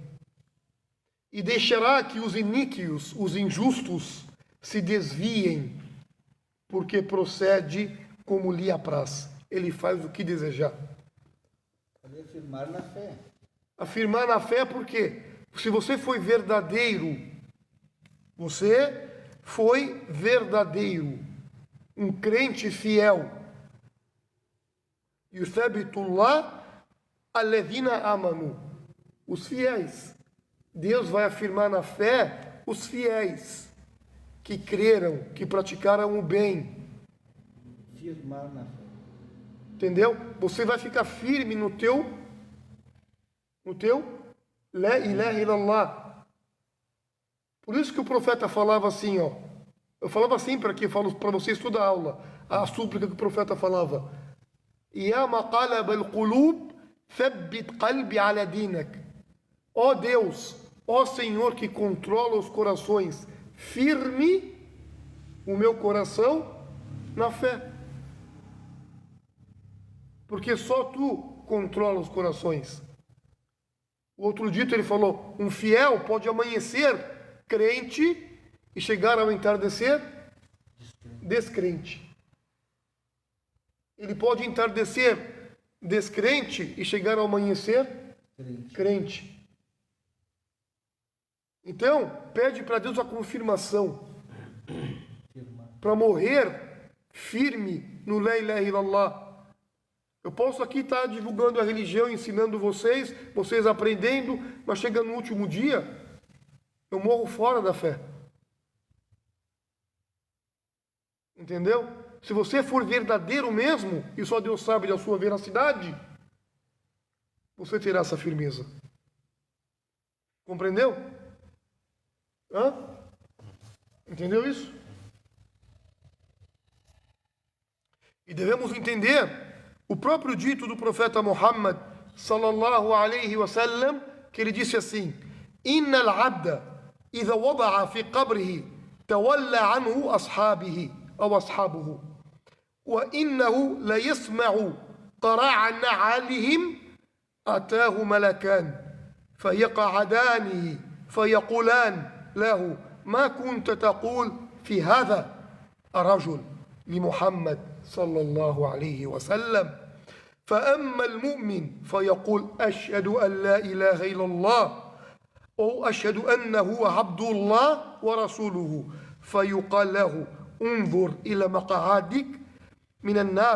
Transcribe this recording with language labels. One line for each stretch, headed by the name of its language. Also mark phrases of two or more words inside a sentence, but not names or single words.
Portuguese: E deixará que os iníquos, os injustos, se desviem, porque procede como lhe apraz. Ele faz o que desejar. Afirmar na fé. Afirmar na fé porque se você foi verdadeiro, um crente fiel.
Arabic: يثبت الله الذين آمنوا,
Portuguese: os fiéis. Deus vai afirmar na fé os fiéis que creram, que praticaram o bem. Firmar na fé. Entendeu? Você vai ficar firme no teu
Arabic: لا إله إلا الله.
Portuguese: Por isso que o profeta falava assim, ó. Eu falava sempre aqui, eu falo para vocês toda a aula, a súplica que o profeta falava.
Arabic: يا مقلب القلوب ثبت قلبي على دينك.
Portuguese: Ó Deus, ó Senhor que controla os corações, firme o meu coração na fé. Porque só tu controla os corações. O outro dito ele falou, um fiel pode amanhecer crente e chegar ao entardecer descrente. Ele pode entardecer descrente e chegar ao amanhecer crente. Então, pede para Deus a confirmação. Para morrer firme no
Arabic: لا إله إلا الله.
Portuguese: Eu posso aqui estar divulgando a religião, ensinando vocês aprendendo, mas chega no último dia, Eu morro fora da fé. Entendeu? Se você for verdadeiro mesmo, e só Deus sabe da sua veracidade, você terá essa firmeza. Compreendeu? Hã? Entendeu isso? E devemos entender o próprio dito do profeta Muhammad
Arabic: صلى الله عليه وسلم,
Portuguese: que ele disse assim:
Arabic: إن العبد إذا وضع في قبره تولى عنه أصحابه أو أصحابه وإنه لا يسمع قرع نعالهم أتاه ملكان فيقعدانه فيقولان له ما كنت تقول في هذا الرجل لمحمد صلى الله عليه وسلم فأما المؤمن فيقول أشهد أن لا إله إلا الله أو أشهد أنه عبد الله ورسوله فيقال له انظر إلى مقعدك من النار